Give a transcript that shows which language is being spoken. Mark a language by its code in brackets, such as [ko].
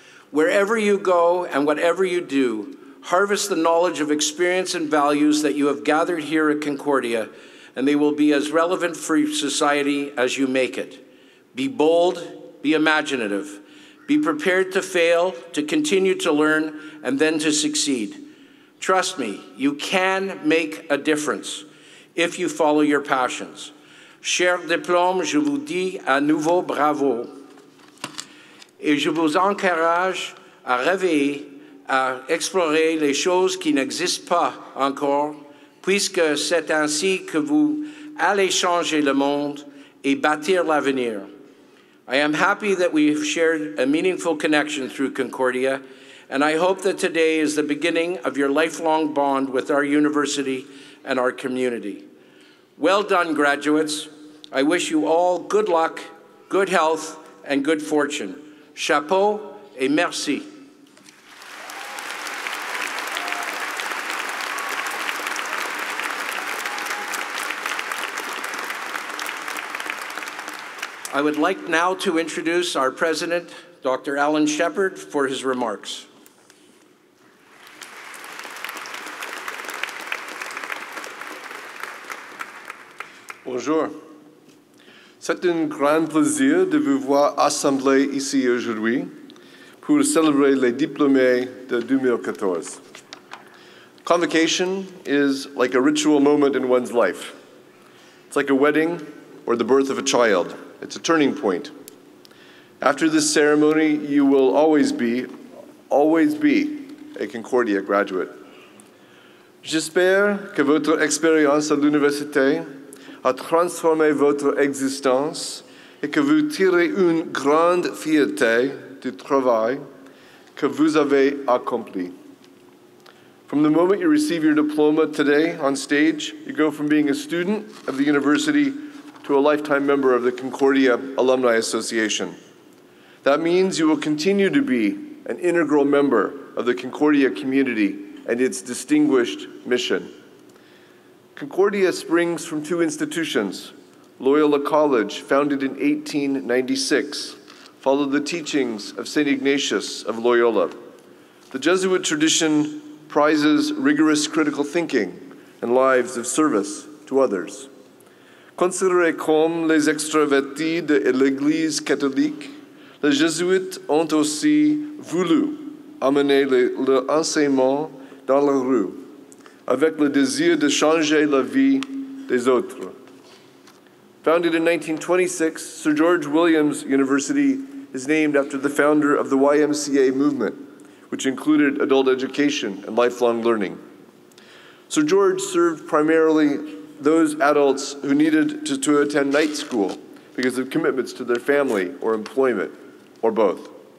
[en] Wherever you go and whatever you do, harvest the knowledge of experience and values that you have gathered here at Concordia, and they will be as relevant for society as you make it. Be bold, be imaginative, be prepared to fail, to continue to learn, and then to succeed. Trust me, you can make a difference if you follow your passions. [fr] Chers diplômes, je vous dis à nouveau bravo. Et je vous encourage à rêver, à explorer les choses qui n'existent pas encore, puisque c'est ainsi que vous allez changer le monde et bâtir l'avenir. [en] I am happy that we've shared a meaningful connection through Concordia, and I hope that today is the beginning of your lifelong bond with our university and our community. Well done, graduates. I wish you all good luck, good health, and good fortune. [fr] Chapeau et merci. [en] I would like now to introduce our president, Dr. Alan Shepard, for his remarks. [fr] Bonjour. C'est un grand plaisir de vous voir assemblés ici aujourd'hui pour célébrer les diplômés de 2014. [en] Convocation is like a ritual moment in one's life. It's like a wedding or the birth of a child. It's a turning point. After this ceremony, you will always be a Concordia graduate. [fr] J'espère que votre expérience à l'université a transformé votre existence et que vous tirez une grande fierté du travail que vous avez accompli. [en] From the moment you receive your diploma today on stage, you go from being a student of the university to a lifetime member of the Concordia Alumni Association. That means you will continue to be an integral member of the Concordia community and its distinguished mission. Concordia springs from two institutions. Loyola College, founded in 1896, followed the teachings of St. Ignatius of Loyola. The Jesuit tradition prizes rigorous critical thinking and lives of service to others. [fr] Considérés comme les extravertis de l'Église catholique, les jésuites ont aussi voulu amener l'enseignement dans la rue, avec le désir de changer la vie des autres. [en] Founded in 1926, Sir George Williams University is named after the founder of the YMCA movement, which included adult education and lifelong learning. Sir George served primarily those adults who needed to attend night school because of commitments to their family or employment, or both.